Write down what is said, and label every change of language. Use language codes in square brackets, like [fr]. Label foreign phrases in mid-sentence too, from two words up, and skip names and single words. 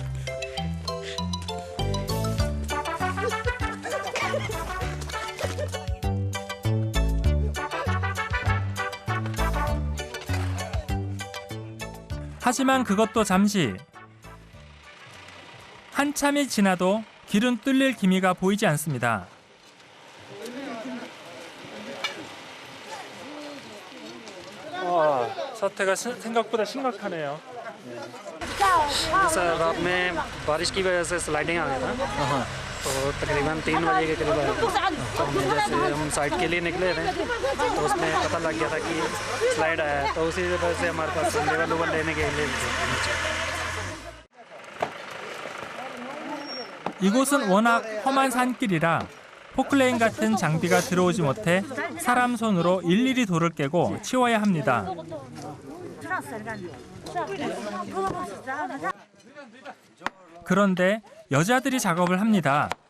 [ko] 하지만 그것도 잠시. 한참이 지나도 길은 뚫릴 기미가 보이지 않습니다. 사태가 생각보다 심각하네요. [hi] सर रात में बारिश की वजह से स्लाइडिंग आ गया था तो तकरीबन 3 बजे के करीब आया तो जैसे हम साइड के लिए निकले थे तो उसमें पता लग गया था कि स्लाइड आया है तो उसी वजह से हमारे पास [en] level over [hi] लेने के लिए [ko] 이곳은 워낙 험한 산길이라 포클레인 같은 장비가 들어오지 못해 사람 손으로 일일이 돌을 깨고 치워야 합니다. 그런데 여자들이 작업을 합니다.